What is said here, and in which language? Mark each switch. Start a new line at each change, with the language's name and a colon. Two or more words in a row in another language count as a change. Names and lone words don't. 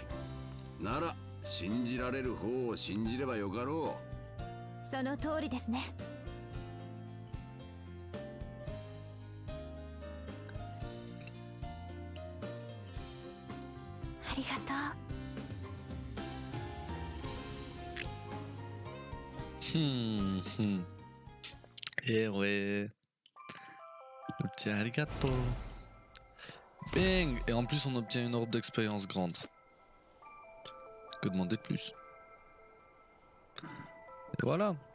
Japanese: なら信じられる方を信じればよかろう。その通りですね。ありがとう。
French: Et ouais. Le petit arigato. Bang. Et en plus on obtient une orbe d'expérience grande. Que demander de plus? Et voilà.